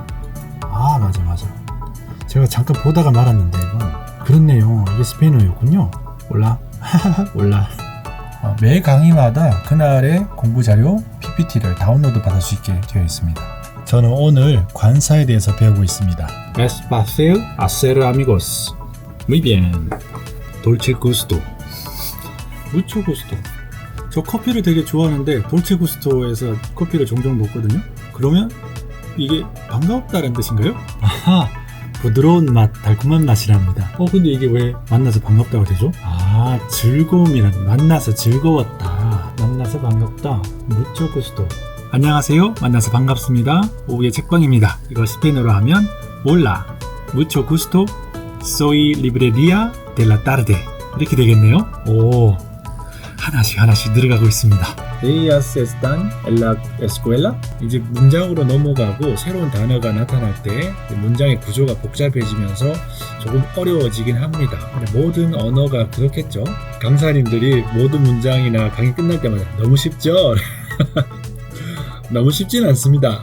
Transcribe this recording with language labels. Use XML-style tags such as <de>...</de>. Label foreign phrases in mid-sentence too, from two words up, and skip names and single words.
<ko>맞아. 제가 잠깐 보다가 말았는데 이건 그렇네요. 이게 스페인어였군요. 몰라. 매 강의마다 그날의 공부 자료 PPT를 다운로드 받을 수 있게 되어 있습니다. 저는 오늘 관사에 대해서 배우고 있습니다.</ko> <es>Es fácil hacer amigos. Muy bien. Dolce gusto. Mucho gusto.</es> <ko>저 커피를 되게 좋아하는데 돌체 구스토에서 커피를 종종 먹거든요. 그러면 이게 반갑다는 뜻인가요? 부드러운 맛, 달콤한 맛이랍니다. 근데 이게 왜 만나서 반갑다고 되죠? 즐거움이란, 만나서 즐거웠다, 만나서 반갑다,</ko> <es>mucho gusto.</es> <ko>안녕하세요, 만나서 반갑습니다. 오후의 책방입니다. 이걸 스페인어로 하면</ko> <es>Hola, mucho gusto, soy librería de la tarde.</es> <ko>이렇게 되겠네요. 하나씩 늘어가고 있습니다.</ko> <es>Ellas están en la escuela.</es> <ko>이제 문장으로 넘어가고 새로운 단어가 나타날 때 문장의 구조가 복잡해지면서 조금 어려워지긴 합니다. 모든 언어가 그렇겠죠. 강사님들이 모든 문장이나 강의 끝날 때마다 너무 쉽죠? 너무 쉽진 않습니다.</ko>